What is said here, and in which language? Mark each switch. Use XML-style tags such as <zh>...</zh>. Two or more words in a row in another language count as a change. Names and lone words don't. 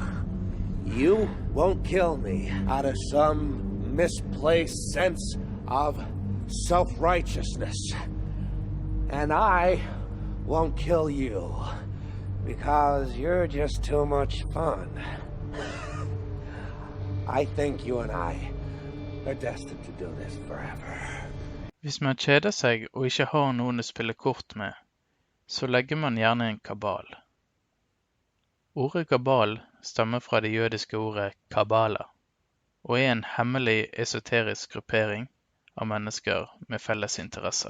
<en>You won't kill me out of some misplaced sense of self-righteousness. And I won't kill you because you're just too much fun. I think you and I are destined to do this forever.</en> <no>Hvis man kjeder seg og ikke har noen å spille kort med, så legger man gjerne en kabal. Ordet kabal stammer fra det jødiske ordet kabala, og er en hemmelig esoterisk gruppering av mennesker med felles interesser.</no>